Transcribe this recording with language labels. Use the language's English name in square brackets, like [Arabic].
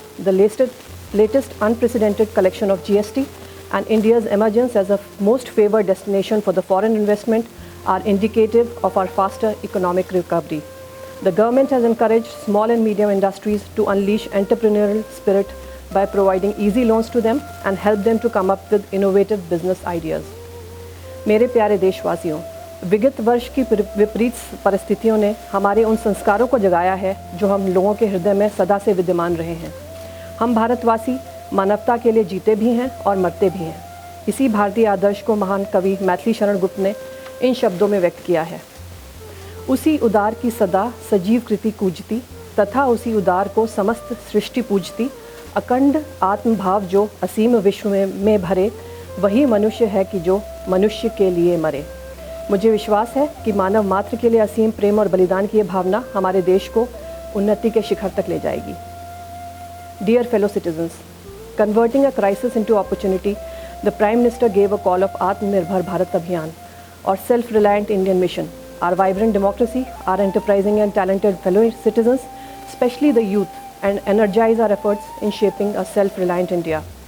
[English] The latest unprecedented collection of GST and India's emergence as a most favored destination for the foreign investment are indicative of our faster economic recovery. The government has encouraged small and medium industries to unleash entrepreneurial spirit by providing easy loans to them and help them to come up with innovative business ideas. [Hindi] मेरे प्यारे देशवासियों, विगत वर्ष की विपरीत परिस्थितियों ने हमारे उन संस्कारों को जगाया है जो हम लोगों के हृदय में सदा से विद्यमान रहे हैं। हम भारतवासी मानवता के लिए जीते भी हैं और मरते भी हैं। इसी भारतीय आदर्श को महान कवि मैथिली शरण गुप्त ने इन शब्दों में व्यक्त किया है। उसी उदार की सदा सजीव कृति कूजती, तथा उसी उदार को समस्त सृष्टि पूजती। अखंड आत्मभाव जो असीम विश्व में भरे, वही मनुष्य है कि जो मनुष्य के लिए मरे। मुझे विश्वास है कि मानव मात्र के लिए असीम प्रेम और बलिदान की ये भावना हमारे देश को उन्नति के शिखर तक ले जाएगी। [English] Dear fellow citizens, converting a crisis into opportunity, the Prime Minister gave a call of Atmanirbhar Bharat Abhiyan, or self-reliant Indian mission. Our vibrant democracy, our enterprising and talented fellow citizens, especially the youth, and energize our efforts in shaping a self-reliant India.